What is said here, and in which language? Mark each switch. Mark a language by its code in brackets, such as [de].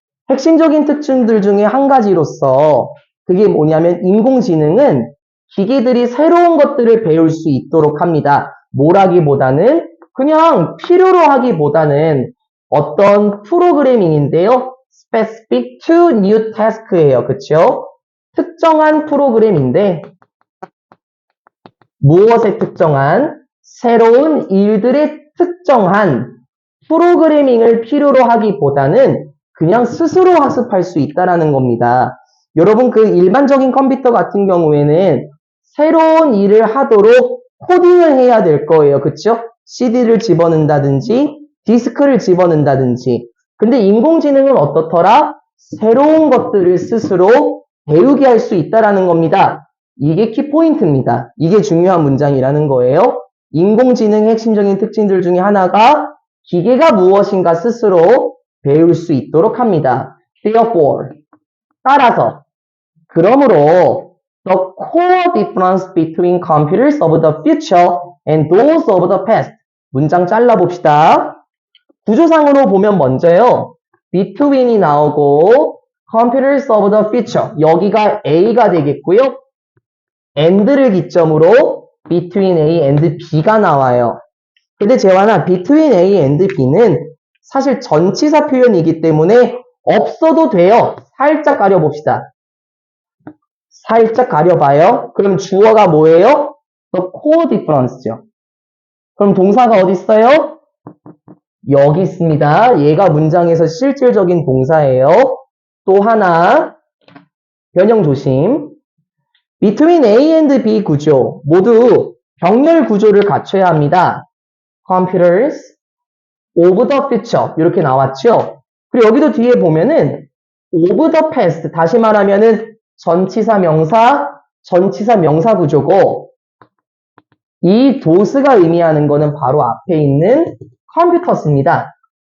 [ko] 핵심적인 특징들 중에 한 가지로서 그게 뭐냐면 인공지능은 기계들이 새로운 것들을 배울 수 있도록 합니다. 뭐라기보다는 그냥 필요로 하기보다는 어떤 프로그래밍인데요. [en] specific to new task예요. [ko] 그쵸? 특정한 프로그램인데 무엇에 특정한? 새로운 일들의 특정한 프로그래밍을 필요로 하기보다는 그냥 스스로 학습할 수 있다라는 겁니다. 여러분 그 일반적인 컴퓨터 같은 경우에는 새로운 일을 하도록 코딩을 해야 될 거예요. 그쵸? CD를 집어넣는다든지 디스크를 집어넣는다든지 근데 인공지능은 어떻더라? 새로운 것들을 스스로 배우게 할 수 있다라는 겁니다. 이게 키포인트입니다. 이게 중요한 문장이라는 거예요. 인공지능의 핵심적인 특징들 중에 하나가 기계가 무엇인가 스스로 배울 수 있도록 합니다. [en] Therefore, [ko] 따라서, 그러므로 [en] the core difference between computers of the future and those of the past. [ko] 문장 잘라봅시다. 구조상으로 보면 먼저요. [en] between이 [ko] 나오고 [en] computers of the future. [ko] 여기가 A가 되겠고요. and를 기점으로 [en] between A and B [ko] 가 나와요. 근데 재환아, [en] between A and B [ko] 는 사실 전치사 표현이기 때문에 없어도 돼요. 살짝 가려봅시다. 살짝 가려봐요. 그럼 주어가 뭐예요? [en] The core difference [ko] 죠. 그럼 동사가 어디 있어요? 여기 있습니다. 얘가 문장에서 실질적인 동사예요. 또 하나, 변형 조심. [en] Between A and B [ko] 구조, 모두 병렬 구조를 갖춰야 합니다. [en] Computers of the future [ko] 이렇게 나왔죠. 그리고 여기도 뒤에 보면은 [en] of the past [ko] 다시 말하면은 전치사 명사 구조고 이 does가 의미하는 거는 바로 앞에 있는 컴퓨터스입니다.